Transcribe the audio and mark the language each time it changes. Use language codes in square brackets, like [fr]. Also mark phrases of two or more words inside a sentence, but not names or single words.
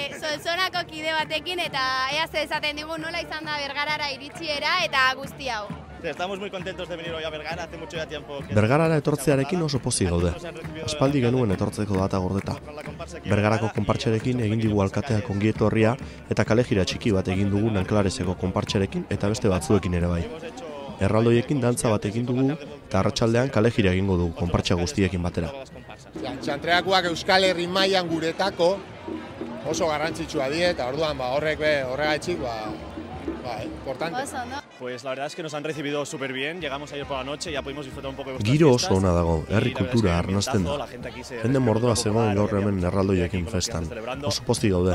[eu] batekin eta ea ze esaten digu nola izan da Bergarara iritsiera eta guzti hau. [es] Estamos muy contentos de venir hoy a Bergara, hace mucho ya tiempo. [eu] Bergarara etortzearekin oso pozik gaude. Aspaldi genuen etortzeko data gordeta. Bergarako konpartxerekin egin digu alkateak ongietorria eta kalejira txiki bat egin dugu Nanklarezeko konpartxerekin eta beste batzuekin ere bai. Erraldoiekin dantza bat egin dugu eta arratsaldean kalejira egingo dugu konpartxa guztiekin batera. Txantreakoak Euskal Herri mailan guretako oso garrantzitsua die eta orduan horregaitzik importante. [es] Pues la verdad es que nos han recibido súper bien, llegamos ayer por la noche, ya pudimos disfrutar un poco de vuestras [eu] Giro [es] fiestas. [eu] oso ona dago, herri kultura arnasten da. Jende mordoa zegoen gaur hemen erraldoiekin festan. Oso pozik gaude.